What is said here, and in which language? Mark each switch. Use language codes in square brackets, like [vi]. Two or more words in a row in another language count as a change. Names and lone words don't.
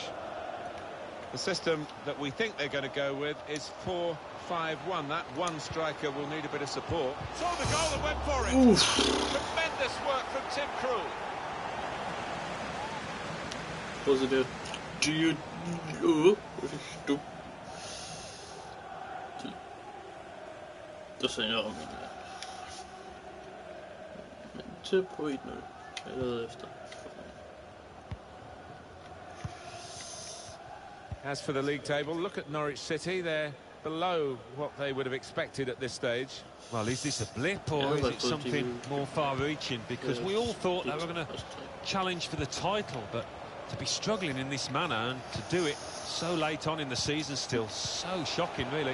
[en] The system that we think they're going to go with is 4-5-1. That one striker will need a bit of support. Saw the goal and went for it. Oof. Tremendous work from Tim Krul. Was it do you stop? [da] Der sagde jeg om det. Men til på 1-0 allerede efter. [en] As for the league table, look at Norwich City. They're below what they would have expected at this stage. Well, is this a blip or is it something more far-reaching? Because we all thought they were going to challenge for the title, but to be struggling in this manner and to do it so late on in the season still, so shocking, really.